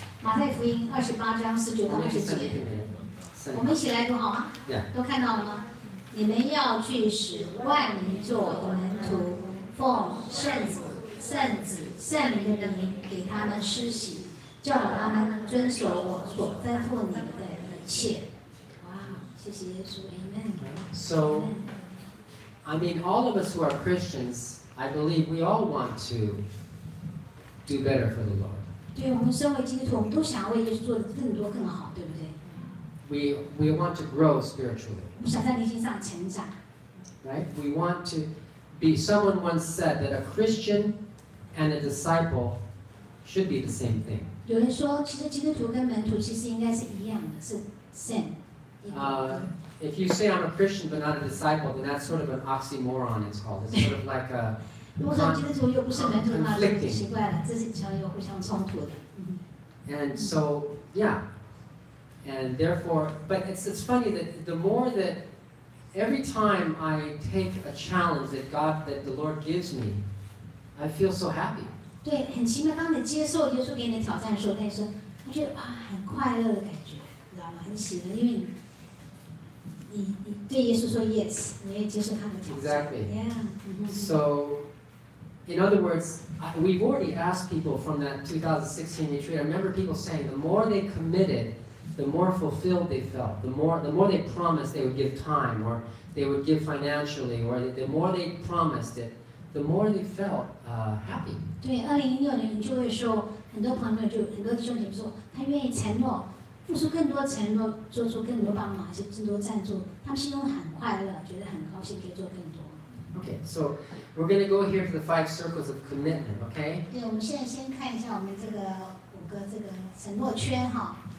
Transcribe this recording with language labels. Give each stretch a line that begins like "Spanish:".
Chinese: 马太福音28章19到20节，我们一起来读好吗？都看到了吗？你们要去使万民做门徒，奉圣子、圣灵的名给他们施洗，教导他们遵守我所吩咐你们的一切。哇，谢谢耶稣 ，Amen。
English: So, I mean, all of us who are Christians, I believe we all want to do better for the Lord.
Chinese: 对，我们身为基督徒，我们都想要为耶稣做的更多更好，对不对？
English: We want to grow spiritually.
Chinese: 我们想在灵性上成长。
English: Right? We want to be. Someone once said that a Christian and a disciple should be the same thing.
Chinese: 有人说，其实基督徒跟门徒其实应该是一样的，是 same。
English: If you say I'm a Christian but not a disciple, then that's sort of an oxymoron. It's called. It's sort of like a
Chinese: 如果说基督徒又不是门徒，那就
English: conflicting.
Chinese: 奇怪了，这是有互相冲突的。
English: And so, yeah. And therefore, but it's funny that the more that every time I take a challenge that the Lord gives me, I feel so happy.
Chinese: 对，很奇妙。当你接受耶稣给你的挑战的时候，那时候你觉得哇，很快乐的感觉，知道吗？很喜乐，因为你对耶稣说 yes， 你也接受他的挑战。
English: Exactly. Yeah. So, in other words, we've already asked people from that 2016 retreat. I remember people saying the more they committed, the more fulfilled they felt. The more they promised they would give time, or they would give financially, or the more they promised it, the more they felt happy.
Chinese: 对，2016年你就会说，很多朋友很多弟兄姐妹说，他愿意承诺，付出更多承诺，做出更多帮忙，还是更多赞助，他们心中很快乐，觉得很高兴，可以做更多。
English: Okay, so we're going to go here to the 5 circles of commitment. Okay.
Chinese: 对，我们现在先看一下我们这个5个这个承诺圈哈。